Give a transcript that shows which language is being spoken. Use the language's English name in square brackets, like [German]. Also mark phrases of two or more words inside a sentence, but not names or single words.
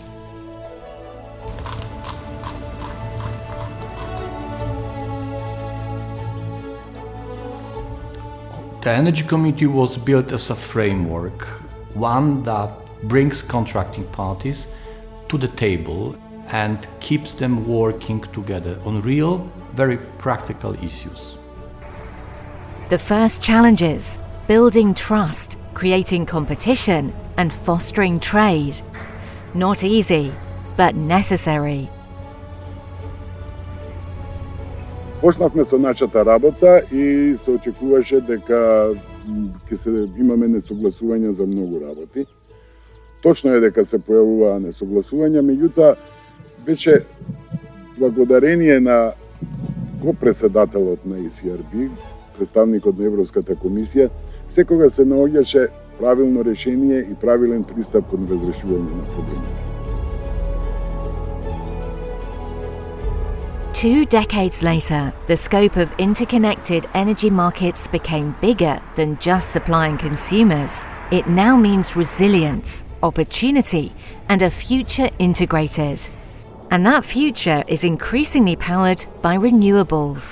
[English] The energy community was built as a framework, one that brings contracting parties to the table and keeps them working together on real, very practical issues. The first challenges: building trust, creating competition, and fostering trade. Not easy, but necessary. [Macedonian] Почнавме со нашата работа и се очекуваше дека имаме несогласувања за многу работи. Точно е дека се појавуваа несогласувања, меѓутоа беше благодарение на копредседателот на ECRB, представникот на Европската комисија, секогаш се наоѓаше правилно решение и правилен пристап кон разрешување на проблемите. [English] 2 decades later, the scope of interconnected energy markets became bigger than just supplying consumers. It now means resilience, opportunity, and a future integrated. And that future is increasingly powered by renewables.